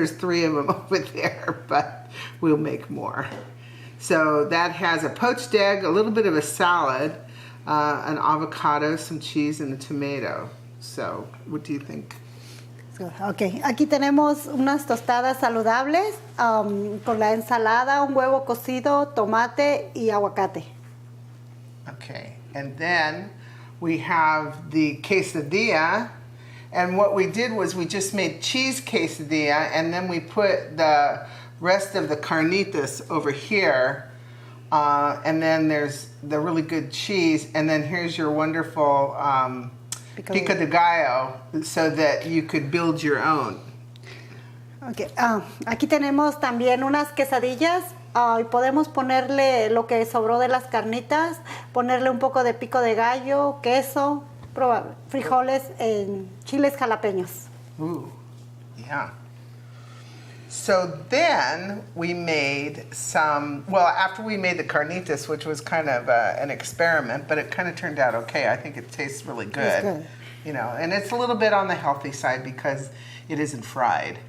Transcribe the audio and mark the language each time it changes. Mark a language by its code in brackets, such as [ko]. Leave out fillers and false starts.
[en] There's 3 of them over there, but we'll make more. So that has a poached egg, a little bit of a salad, an avocado, some cheese, and a tomato. So what do you think? [es] Ok, aquí tenemos unas tostadas saludables con la ensalada, un huevo cocido, tomate y aguacate. [en] Okay, and then we have the quesadilla, and what we did was we just made cheese quesadilla, and then we put the rest of the carnitas over here, and then there's the really good cheese, and then here's your wonderful pico de gallo, so that you could build your own. Okay. [es] Aquí tenemos también unas quesadillas y podemos ponerle lo que sobró de las carnitas, ponerle un poco de pico de gallo, queso, frijoles, chiles jalapeños. [en] Ooh, yeah. So then we made some, well, after we made the carnitas, which was kind of an experiment, but it kind of turned out okay. I think it tastes really good. It's good. You know, and it's a little bit on the healthy side because it isn't fried.